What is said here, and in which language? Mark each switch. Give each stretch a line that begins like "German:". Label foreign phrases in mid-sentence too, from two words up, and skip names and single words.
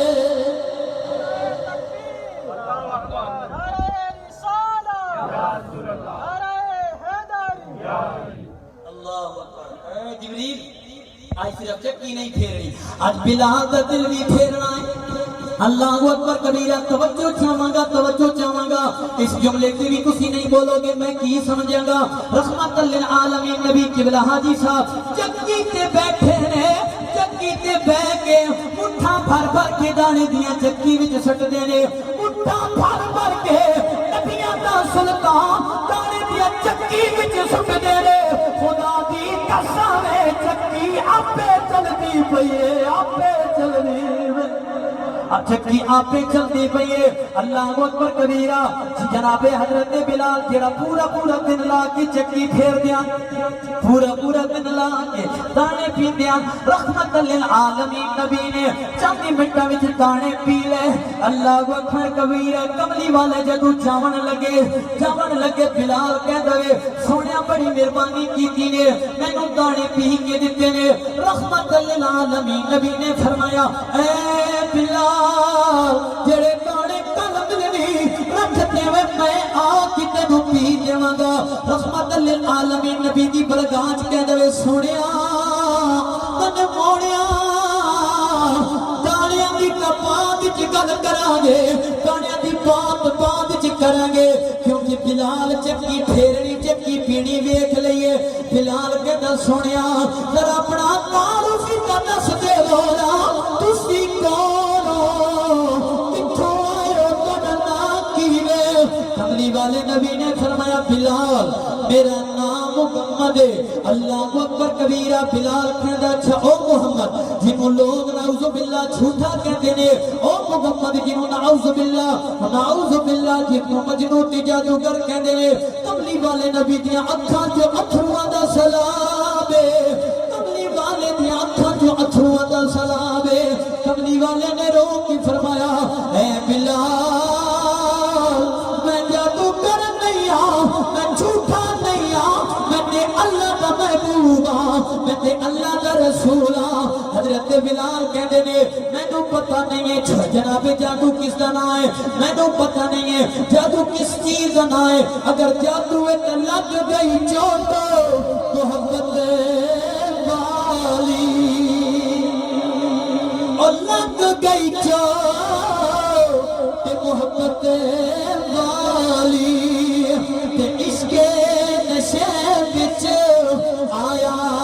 Punjabi: جبریل آج صرف چکی نہیں پھیرنی آج بلال کا دل بھی پھیرنا ہے
Arabic: اللہ اکبر کبیرہ
Punjabi: توجہ چاہواں گا اس جملے کی بھی کسی نہیں بولو گے میں کی سمجھیں گا رحمت للعالمین نبی قبلہ حاجی صاحب چکی تے بیٹھے نے چکی تے بہ کے مٹھا بھر کے دانے دیاں چکی وچ سٹ دینے مٹھا بھر کے نبیاں دا سلطان دانے دیاں چکی وچ سٹ دینے خدا دی قسم ہے چکی آپے چلدی پئی ہے آپے چلدی چکی آپے چلدی پئی ہے
Arabic: اللہ اکبر کبیرہ
Punjabi: جناب حضرت بلال جڑا پورا دن لا کے چکی پھیر دیاں پورا دن لا کے دانے پی دیاں رحمت للعالمین نبی نے چند منٹاں وچ دانے پی لے اللہ اکبر کبیرہ کملی والے جدو جاون لگے بلال کہندا وے سونیا بڑی مہربانی کیتی نے مینوں دانے پی کے دتے نے رحمت للعالمین نبی نے فرمایا اے بلال جڑے دانے کل ملنی رکھتے ہوئے میں آ کے تینوں پی دیواں گا رحمت للعالمین نبی دی برگاہ کہندے وے سونیا تن موڑیا دانیاں دی کپاں وچ گل کراں گے دانیاں دی بات وچ کراں گے کیونکہ بلال چکی پھیرنی چکی پینی ویکھ لئیے بلال کہندا سونیا ذرا اپنا تعارف ہی دس دے بولا تسی کون ہو کتھوں آئے ہو تہاڈا نام کی ہے کملی والے نبی نے فرمایا بلال میرا نام محمد ہے
Arabic: اللہ اکبر کبیرہ
Punjabi: بلال کہندا اچھا او محمد جنوں لوگ
Arabic: نعوذ باللہ
Punjabi: جھوٹا کہتے نے او محمد جنوں نعوذ باللہ جنوں مجنون تے جادوگر کہندے نے کملی والے نبی دیاں اکھاں جو اتھرواں دا سلام ہے کملی والے دیاں اکھاں جو اتھرواں دا سلام ہے کملی والے نے رو کے فرمایا اے بلال میں جادوگر نہیں ہوں میں جھوٹا نہیں ہوں میں تے اللہ دا محبوب ہوں میں تے اللہ دا رسول ہوں حضرت بلال کہندے نے مینوں پتہ نہیں ہے جناب جادو کس دا نام ہے مینوں پتہ نہیں ہے جادو کس چیز دا نام ہے اگر جادو وچ لگ گئی چوٹ محبت والی اور لگ گئی چوٹ محبت والی تے عشق نشے وچ آیا